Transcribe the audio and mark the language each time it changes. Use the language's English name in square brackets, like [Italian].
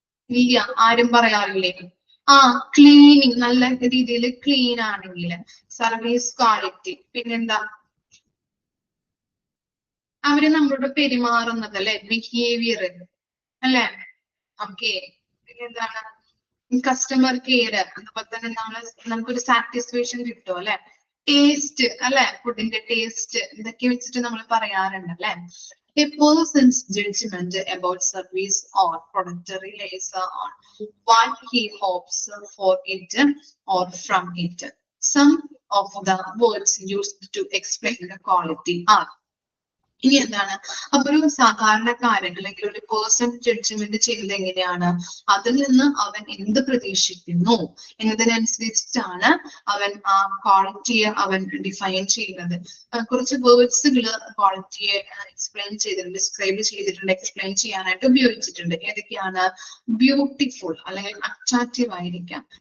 [Malayalam] ഇല്ല, ആരും പറയാറില്ലേ? ക്ലീനിങ്, നല്ല രീതിയിൽ ക്ലീൻ ആണെങ്കിൽ, സർവീസ് ക്വാളിറ്റി, പിന്നെന്താ അവര് നമ്മളോട് പെരുമാറുന്നത് അല്ലെ, ബിഹേവിയർ അല്ലെ? ഓക്കെ. എന്താണ് കസ്റ്റമർ കെയർ, അതുപോലെ തന്നെ നമുക്കൊരു സാറ്റിസ്ഫാക്ഷൻ കിട്ടും അല്ലെ? ടേസ്റ്റ് അല്ലെ, ഫുഡിന്റെ ടേസ്റ്റ്, ഇതൊക്കെ വെച്ചിട്ട് നമ്മൾ പറയാറുണ്ട് അല്ലെ? [English] A person's judgment about service or product relies on what he hopes for it or from it. Some of the words used to explain the quality are. [Malayalam] ഇനി എന്താണ്, അപ്പൊ ഒരു സാധാരണക്കാരൻ അല്ലെങ്കിൽ ഒരു പേഴ്സൺ ജഡ്ജ്മെന്റ് ചെയ്യുന്നത് എങ്ങനെയാണ്? അതിൽ നിന്ന് അവൻ എന്ത് പ്രതീക്ഷിക്കുന്നു എന്നതിനനുസരിച്ചിട്ടാണ് അവൻ ആ ക്വാളിറ്റിയെ അവൻ ഡിഫൈൻ ചെയ്യുന്നത്. കുറച്ച് വേർഡ്സുകൾ ക്വാളിറ്റിയെ എക്സ്പ്ലെയിൻ ചെയ്തിട്ടുണ്ട്, ഡിസ്ക്രൈബ് ചെയ്തിട്ടുണ്ട്, എക്സ്പ്ലെയിൻ ചെയ്യാനായിട്ട് ഉപയോഗിച്ചിട്ടുണ്ട്. ഏതൊക്കെയാണ്? ബ്യൂട്ടിഫുൾ അല്ലെങ്കിൽ അട്രാക്റ്റീവ് ആയിരിക്കാം,